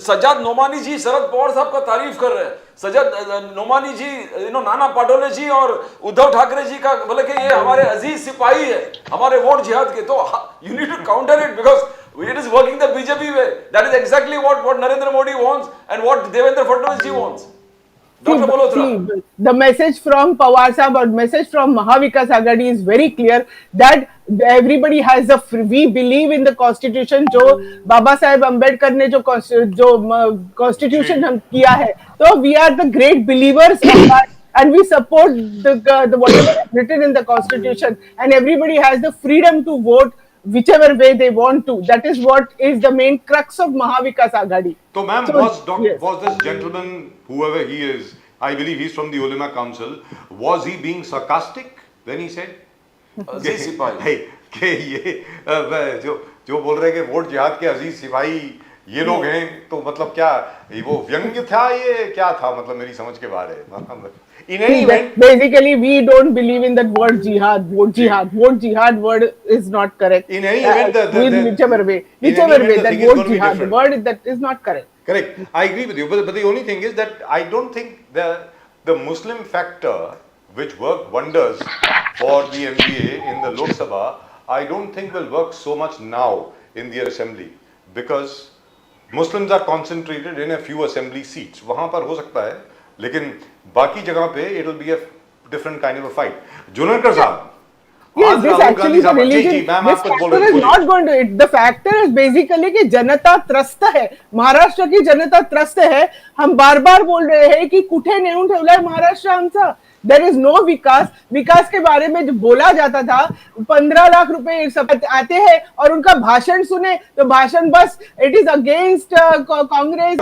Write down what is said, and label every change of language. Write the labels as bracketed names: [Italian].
[Hindi] सज्जाद नोमानी जी शरद पवार साहब का तारीफ कर रहे हैं, सज्जाद नोमानी जी नाना पाटोले जी और उद्धव ठाकरे जी का बोले कि ये हमारे अजीज सिपाही है, हमारे वोट जिहाद के। [English] तो you need to counter it because it is working the BJP way. That is exactly what Narendra Modi wants and what Devendra Fadnavis ji wants. Dr. Malhotra. The message from Pawar Sahab or message from Mahavikas Aghadi is very clear that everybody has we believe in the constitution। [Hindi] जो बाबा साहेब अम्बेडकर ने जो constitution हम किया है, तो [English] we are the great believers of that and we support the whatever is written in the constitution, and everybody has the freedom to vote whichever way they want to. That is what is the main crux of Mahavikas Aghadi. So, ma'am, yes. was this gentleman, whoever he is, I believe he's from the Ulema Council, was he being sarcastic when he said? [Hindi] अजीज सिपाही कि ये जो बोल रहे हैं कि vote जिहाद के अजीज सिपाही ये लोग हैं, तो मतलब क्या वो व्यंग्य था, ये क्या था? मतलब मेरी समझ के बाहर है। [English] In any event, basically we don't believe in that word jihad. Word jihad word is not correct. In any event, whichever way that word jihad, the word that is not correct. Correct. I agree with you, but the only thing is that I don't think the Muslim factor, which worked wonders for the MBA in the Lok Sabha, I don't think will work so much now in the assembly, because Muslims are concentrated in a few assembly seats. [Hindi] वहाँ पर हो सकता है, लेकिन बाकी जगह पे [English] it will be a different kind of a fight. [Hindi] जुनेकर साहब, [English] Yes, this actually the religion. This factor is not going to it. The factor is basically [Hindi] कि जनता त्रस्त है, महाराष्ट्र की जनता त्रस्त है। हम बार बार बोल रहे हैं कि [Marathi] कुठे नेऊन ठेवलाय महाराष्ट्र आमचा, [English] There is no vikas. [Hindi] विकास के बारे में जो बोला जाता था, 15 लाख रुपए सब आते हैं और उनका भाषण सुने तो भाषण बस [English] It is against Congress.